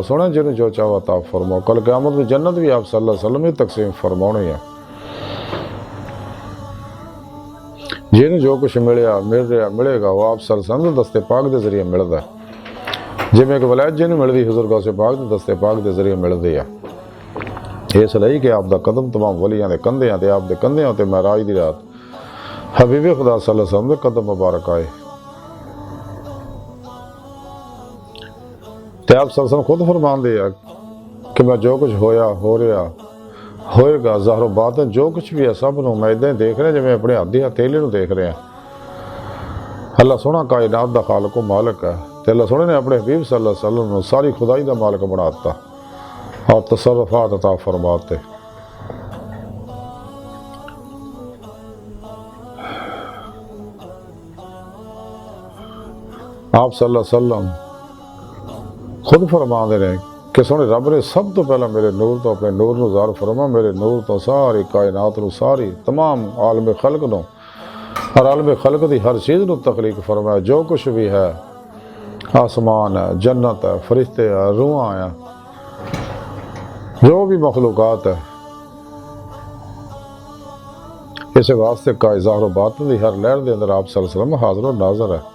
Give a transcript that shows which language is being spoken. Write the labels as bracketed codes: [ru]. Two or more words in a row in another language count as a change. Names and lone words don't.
[ur] سوہنے جنہیں جو چاہو عطا فرماؤ۔ کل قیامت میں جنت بھی آپ [ar] صلى الله عليه وسلم [ur] ہی تقسیم فرمانی ہے. جنہیں جو کچھ ملے گا وہ آپ [ar] صلى الله عليه وسلم [ur] دستِ پاک کے ذریعے ملتا ہے. جنہیں ایک ولایت جنہیں ملتی حضور غوث پاک کے دستِ پاک کے ذریعے ملتی ہے. [pa] اس لیے کہ آپ کا قدم تمام ولیاں دے کندھے تے آپ دے کندھے تے معراج کی رات حبیب خدا [ar] صلى الله عليه وسلم [pa] کے قدم مبارک آئے. تے آپ [ar] صلى الله عليه وسلم [pa] خود فرماتے ہیں کہ میں جو کچھ ہویا ہو رہا ہوئے گا ظاہر بات ہے، جو کچھ بھی ہے سب نوں میں اداں دیکھ رہا جویں اپنے ہتھ دی ہتھیلی نوں دیکھ رہا. اللہ سوہنا کائنات دا خالق و مالک ہے، تے اللہ سوہنے نے اپنے حبیب [ar] صلى الله عليه وسلم [pa] نوں ساری خدائی دا مالک بنا دتا اور تصرفات عطا فرماتے. آپ [ar] صلى الله عليه وسلم [pa] خود فرماتے ہیں کہ سوہنے رب نے سب تو پہلا میرے نور تو اپنے نور نوں ظاہر فرما، میرے نور تو ساری کائنات نوں ساری تمام عالم خلق نوں اور عالم خلق دی ہر چیز نوں تخلیق فرمایا. جو کچھ بھی ہے، آسمان ہے، جنت ہے، فرشتے ہے، روحاں ہے، جو بھی مخلوقات ہے، اس واسطے کا ظاہر باطن دی ہر لہر دے اندر آپ [ar] صلى الله عليه وسلم [pa] حاضر اور ناظر ہے.